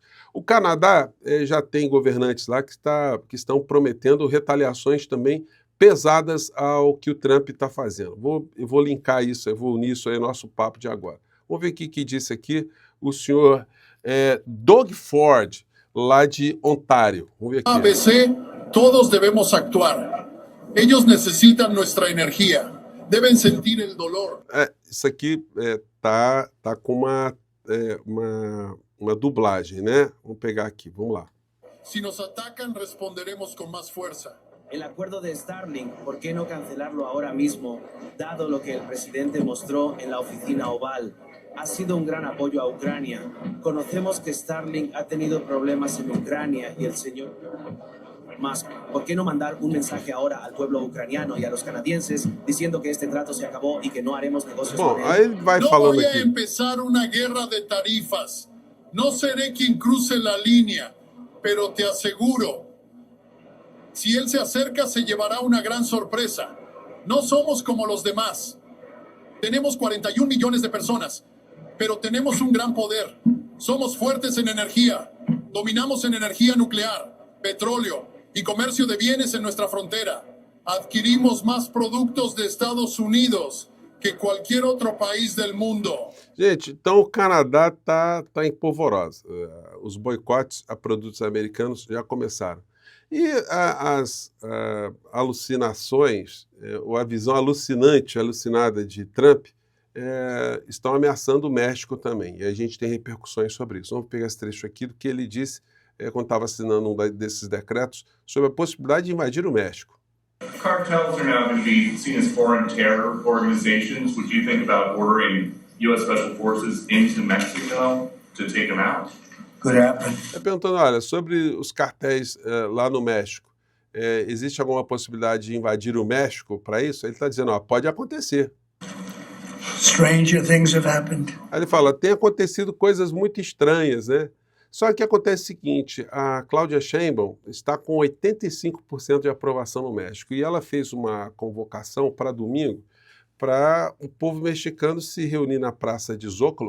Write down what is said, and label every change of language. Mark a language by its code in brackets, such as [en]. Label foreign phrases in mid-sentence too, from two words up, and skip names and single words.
[pt] O Canadá já tem governantes lá que estão prometendo retaliações também pesadas ao que o Trump está fazendo. Eu vou linkar isso, eu vou unir isso aí ao nosso papo de agora. Vamos ver o que disse aqui o senhor Doug Ford, lá de Ontário. Vamos ver aqui. [es] ABC, todos devemos actuar. Ellos necesitan nuestra energía. Deben sentir el dolor. [pt] Isso aqui tá com uma dublagem, né? Vamos pegar aqui, vamos lá. [es] Si nos atacan, responderemos con más fuerza. El acuerdo de Starlink, ¿por qué no cancelarlo ahora mismo, dado lo que el presidente mostró en la oficina Oval? Ha sido un gran apoyo a Ucrania. Conocemos que Starlink ha tenido problemas en Ucrania y el señor Musk, ¿por qué no mandar un mensaje ahora al pueblo ucraniano y a los canadienses diciendo que este trato se acabó y que no haremos negocios con él? [pt] Aí vai [es] No [pt] falando [es] voy a [pt] aqui. [es] empezar una guerra de tarifas. No seré quien cruce la línea, pero te aseguro, si él se acerca se llevará una gran sorpresa. No somos como los demás. Tenemos 41 millones de personas, pero tenemos un gran poder. Somos fuertes en energía. Dominamos en energía nuclear, petróleo y comercio de bienes en nuestra frontera. Adquirimos más productos de Estados Unidos que cualquier otro país del mundo. [pt] Gente, então o Canadá tá em polvorosa. Os boicotes a produtos americanos já começaram. E as alucinações, ou a visão alucinada de Trump, estão ameaçando o México também. E a gente tem repercussões sobre isso. Vamos pegar esse trecho aqui do que ele disse quando estava assinando um desses decretos sobre a possibilidade de invadir o México. [en] Cartels are now going to be seen as foreign terror organizations. Would you think about ordering U.S. Special Forces into Mexico to take them out? Could happen. [pt] Perguntando, olha, sobre os cartéis lá no México, existe alguma possibilidade de invadir o México para isso? Ele está dizendo, pode acontecer. [en] Stranger things have happened. [pt] Aí ele fala, tem acontecido coisas muito estranhas, né? Só que acontece o seguinte, a Claudia Sheinbaum está com 85% de aprovação no México e ela fez uma convocação para domingo para o povo mexicano se reunir na Praça de Zócalo.